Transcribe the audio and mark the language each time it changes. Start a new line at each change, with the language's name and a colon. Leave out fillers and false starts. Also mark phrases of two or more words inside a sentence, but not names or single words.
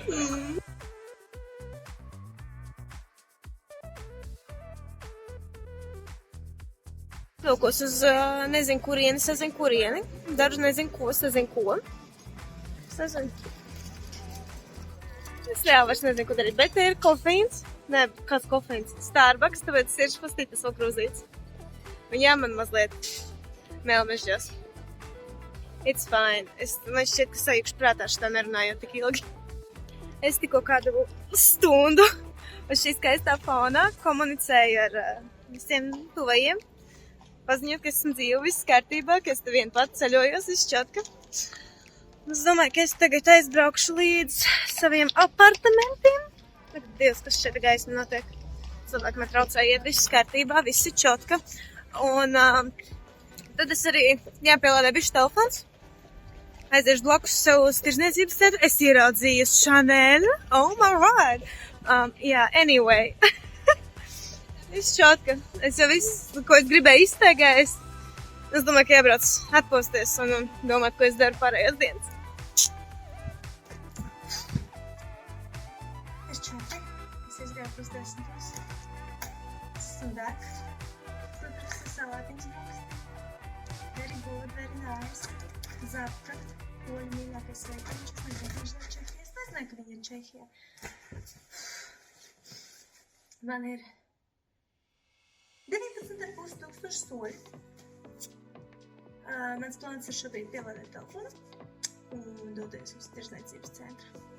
Latvian: Vilkos uz nezinu kurieni, sazinu kurieni. Dažu nezinu ko, sazinu ko. Sazinu. Es reāli vairs nezinu, ko darīt, bet ir kofeīns. Nē, kāds kofeīns? Starbucks, tāpēc sirds pastītas vēl krūzītes. Un jā, man mazliet mēlmežģos.
English: It's fine.
Latvian: Man šķiet, ka sajūkšu prātā šitā nerunājot tik ilgi. Es tikko kādu stundu uz šī skaistā fonā komunicēju ar visiem tuvajiem. Paziņot, ka esmu dzīva, viss kārtībā, ka es te vien pat ceļojos, viss čotka. Es domāju, ka es tagad aizbraukšu līdz saviem apartamentiem. Tagad Dievs, kas šeit gaisma notiek. Cilvēki man traucēja iet, viss kārtībā, viss ir čotka. Un tad es arī jāpielādē bišķi telefons. Aiziešu blakus sev uz tirzniecības centru. Es ieraudzīju Chanel.
English: Oh my god! Anyway.
Latvian: Viss čotka. Es jau viss, ko es gribēju izteigājis. Es domāju, ka jābrauc atpūsties un domāt, ko es daru pārējās dienas. Es čoki. Es izgāju pusdesmitos. Esmu back. Protams, salātiņas brūkst.
English: Very good, very nice.
Latvian: Zapka. Poļu mīļākais veikaliņš. Es nezinu, ka viņš ir Čehijā. Es nezinu, ka viņi ir Čehijā. Man ir 19,5 tūkstoši soļu. Mans plāns ir šobrīd pielādēt telefonu un doties uz tirzniecības centru.